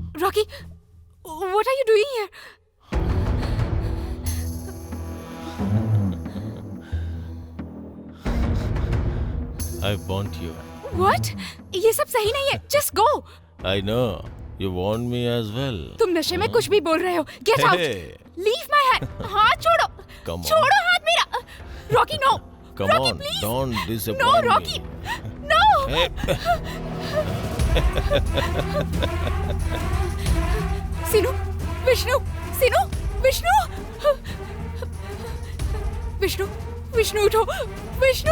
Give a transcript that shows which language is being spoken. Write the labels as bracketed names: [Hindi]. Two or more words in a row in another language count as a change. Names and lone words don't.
[English] Rocky, what are you doing here? I want you. What? [Hindi] ये सब सही नहीं है. [English] Just go. I know. You want me as well. [Hindi] तुम नशे में कुछ भी बोल रहे हो. [English] Get out. Hey. Leave my hand. [Hindi] हाथ छोड़ो. [English] Come on. [Hindi] छोड़ो हाथ मेरा. [English] Rocky, no. Come Rocky, on, please. don't disappoint No, me. Rocky. No. Hey. Sinu, Vishnu, Sinu, Vishnu. [Hindi] Vishnu, Vishnu उठो. Vishnu.